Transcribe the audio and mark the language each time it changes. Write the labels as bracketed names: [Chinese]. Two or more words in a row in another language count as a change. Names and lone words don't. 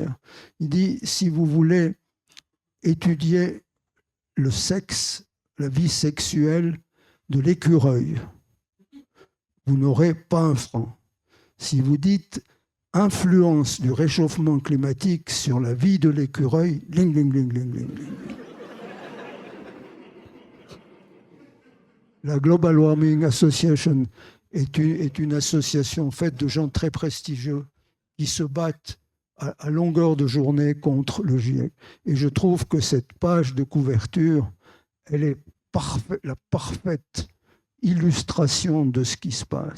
[French] Il dit, si vous voulez étudier le sexe, la vie sexuelle de l'écureuil, vous n'aurez pas un franc. Si vous dites influence du réchauffement climatique sur la vie de l'écureuil, ling, ling, ling, ling, ling, ling. La Global Warming Association est une association faite de gens très prestigieux qui se battent à longueur de journée contre le GIEC. Et je trouve que cette page de couverture, elle est la parfaite illustration de ce qui se passe.